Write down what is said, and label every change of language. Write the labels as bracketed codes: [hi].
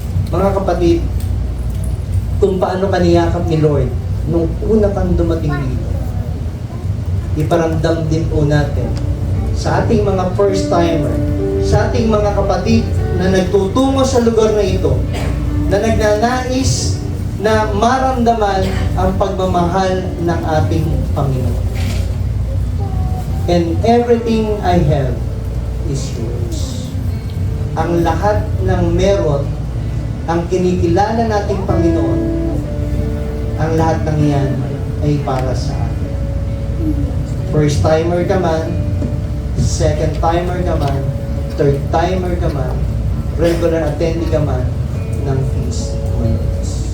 [tl] Mga kapatid, kung paano kaniyakap ni Lord nung una kang dumating dito, iparamdam din po natin sa ating mga first-timer, sa ating mga kapatid na nagtutungo sa lugar na ito, na nagnanais na maramdaman ang pagmamahal ng ating Panginoon. [en] And everything I have is yours. [tl] Ang lahat ng meron, ang kinikilala nating Panginoon, ang lahat ng yan ay para sa atin. First timer ka man, second timer ka man, third timer ka man, regular attendee ka man ng Feast Mondays.